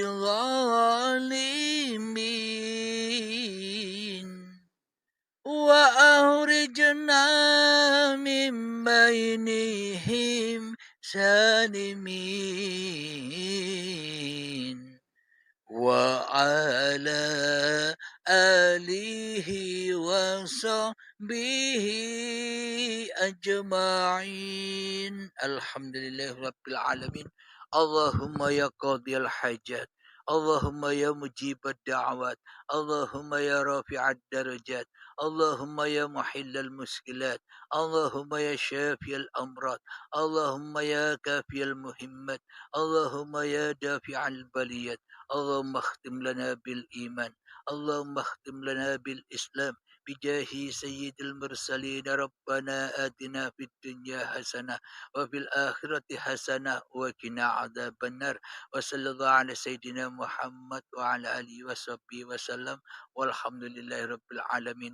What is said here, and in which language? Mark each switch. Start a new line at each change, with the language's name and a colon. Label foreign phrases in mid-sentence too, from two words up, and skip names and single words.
Arabic: بظالمين وأخرجنا من بينهم سالمين وعلى آله وصحبه أجمعين. الحمد لله رب العالمين. اللهم يا قاضي الحاجات، اللهم يا مجيب الدعوات، اللهم يا رافع الدرجات، اللهم يا محلل المشكلات، اللهم يا شافي الأمراض، اللهم يا كافي المهمات، اللهم يا دافع البليات. اللهم اختم لنا بالإيمان، اللهم اختم لنا بالإسلام بجاه سيد المرسلين. ربنا آتنا في الدنيا حسنة وفي الآخرة حسنة وقنا عذاب النار. وصلى الله على سيدنا محمد وعلى آله وصحبه وسلم والحمد لله رب العالمين.